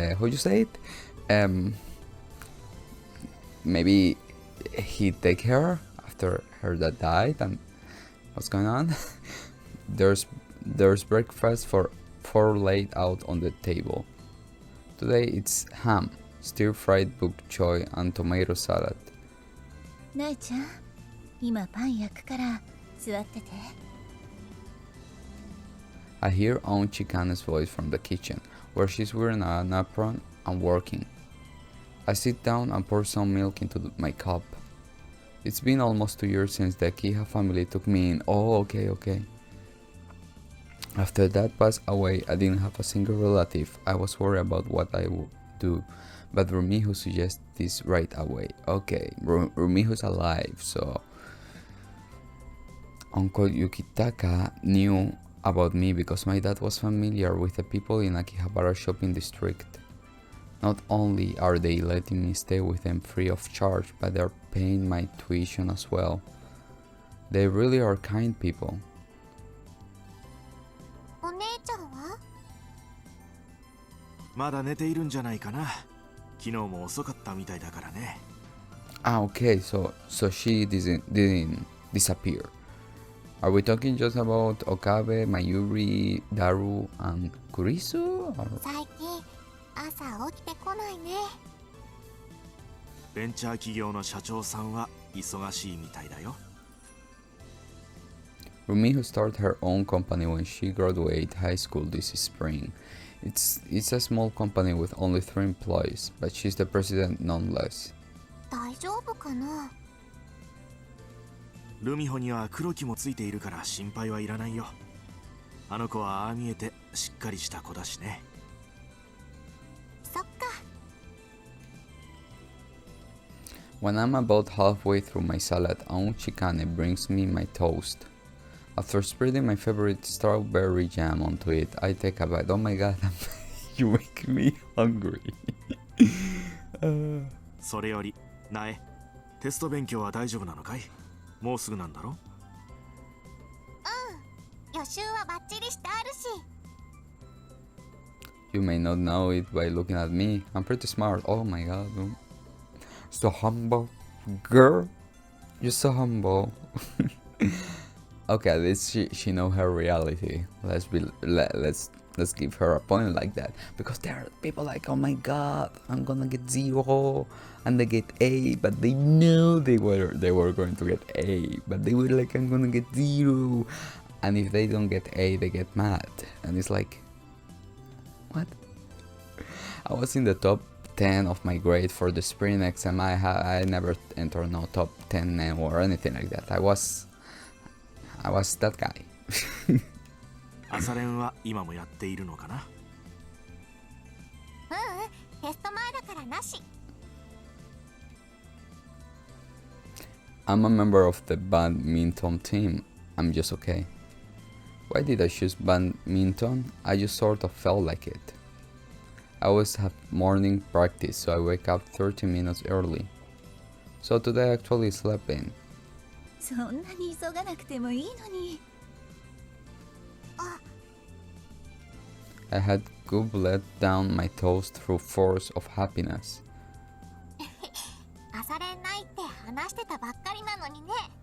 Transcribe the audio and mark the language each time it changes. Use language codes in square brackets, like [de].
[en] How you say it? Maybe he take her after her dad died, and what's going on? There's breakfast for four laid out on the table. Today it's ham, stir-fried bok choy, and tomato salad. [ja] なえちゃん、今パン焼くから座ってて。 [en] I hear Aunt Chicana's voice from the kitchen, where she's wearing an apron and working. I sit down and pour some milk into my cup. It's been almost 2 years since the Kija family took me in. Oh, okay. After Dad passed away, I didn't have a single relative. I was worried about what I would do, but Rumiho suggests this right away. Okay, Rumiho's alive, so Uncle Yukitaka knew about me because my dad was familiar with the people in Akihabara shopping district. Not only are they letting me stay with them free of charge, but they're paying my tuition as well. They really are kind people. [ja] お姉ちゃんは？まだ寝ているんじゃないかな。昨日も遅かったみたいだからね。 [en] Ah, okay, so she didn't disappear. Are we talking just about Okabe, Mayuri, Daru, and Kurisu? Or? [ja] 最近朝起きてこないね。ベンチャー企業の社長さんは忙しいみたいだよ。 [en] Rumiho started her own company when she graduated high school this spring. It's a small company with only 3 employees, but she's the president nonetheless. [ja] 大丈夫かな？ルミホには黒木もついているから心配はいらないよ。あの子はああ見えてしっかりした子だしね。そっか。 [en] When I'm about halfway through my salad, Aunt Chicane brings me my toast. After spreading my favorite strawberry jam onto it, I take a bite. Oh my god, you make me hungry. [ja] それより、なえ、テスト勉強は大丈夫なのかい？もうすぐなんだろ？うん。予習はバッチリしてあるし。 [en] You may not know it by looking at me. I'm pretty smart. Oh my god. So humble. Girl. You're so humble. Okay, at least she know her reality. Let's give her a point like that, because there are people like, oh my god, I'm gonna get 0 and they get A, but they know they were going to get A, but they were like, I'm gonna get 0, and if they don't get A they get mad, and it's like, what? I was in the top 10 of my grade for the spring exam. I never entered no top 10 or anything like that. I was that guy. [ja] 朝練は今もやっているのかな？テスト前だからなし。 [en] I'm a member of the badminton team. I'm just okay. Why did I choose badminton? I just sort of felt like it. I always have morning practice, so I wake up 30 minutes early. So today I actually slept in. [ja] そんなに急がなくてもいいのに。 [en] I had gobbled down my toes through force of happiness. [ja] 朝練ないって話してたばっかりなのにね。